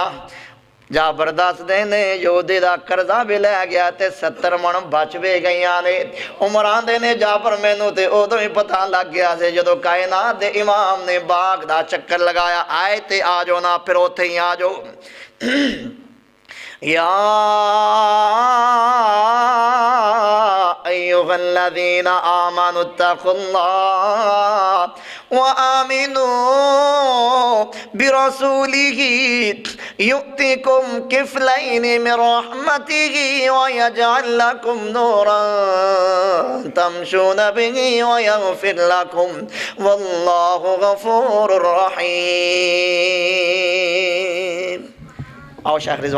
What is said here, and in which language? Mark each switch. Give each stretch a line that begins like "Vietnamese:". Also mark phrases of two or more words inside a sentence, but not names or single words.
Punjabi: جابر دسدے نے یودھے دا قرضہ بھی لے گیا تے 70 من بچ بھی گئی نے. عمر آندے نے جابر مینوں تے اودوں ہی پتا لگ گیا سے جدوں کائنات دے امام نے باغ دا چکر لگایا. آئے تے آ جاؤ نا پھر اوتھے ہی آ جاؤ.
Arabic: يا أيها الذين آمنوا اتقوا الله وآمنوا برسوله يؤتكم كفلين من رحمته ويجعل لكم نورا تمشون به ويغفر لكم والله غفور رحيم.
Punjabi: آؤ شیخ رضوان.